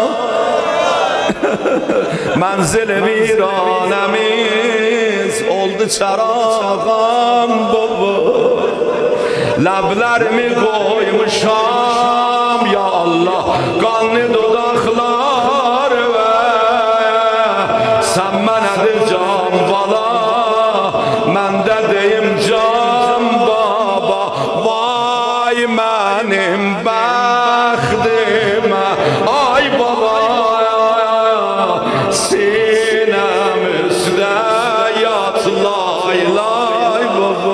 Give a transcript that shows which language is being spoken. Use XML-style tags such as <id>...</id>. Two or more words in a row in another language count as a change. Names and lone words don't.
<az>Menzil viranemiz oldu çarağım baba. Lablerimi koymuşam ya Allah,</az> <tr>kanlı dudaklar ve sen</tr> <az>menedir can bala, mən də deyim can baba. Vay mənim bəxtimə ay baba, sinəm üstə yat lay lay baba.</az>